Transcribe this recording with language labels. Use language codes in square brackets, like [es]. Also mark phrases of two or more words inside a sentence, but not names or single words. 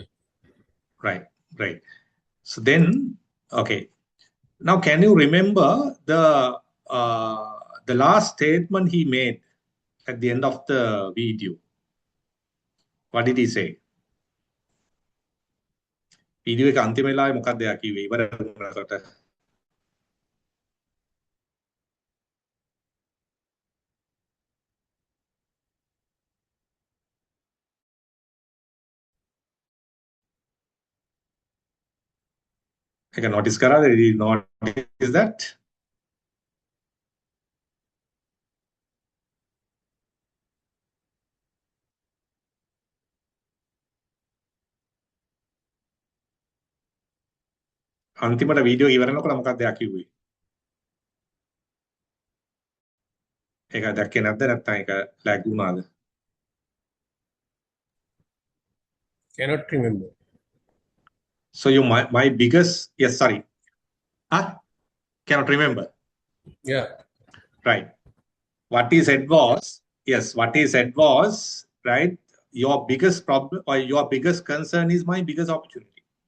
[en] Right. Right. So then, okay. Now, can you remember the last statement he made at the end of the video? What did he say? [si] Video එක අන්තිම වෙලාවේ මොකක්ද යා කිව්වේ ඉවර වුණාට ඒක notice කරාද? [en] Did you notice that? [si] අන්තිමට වීඩියෝ ඉවරනකොට මොකක්ද යා කිව්වේ? ඒක දැක්කේ නැද්ද නැත්නම් ඒක lag වුණාද? [en] Cannot remember. So my biggest sorry. Cannot remember. Yeah. Right. what he said was, yes, what he said was, right, your biggest problem or your biggest concern is my biggest opportunity.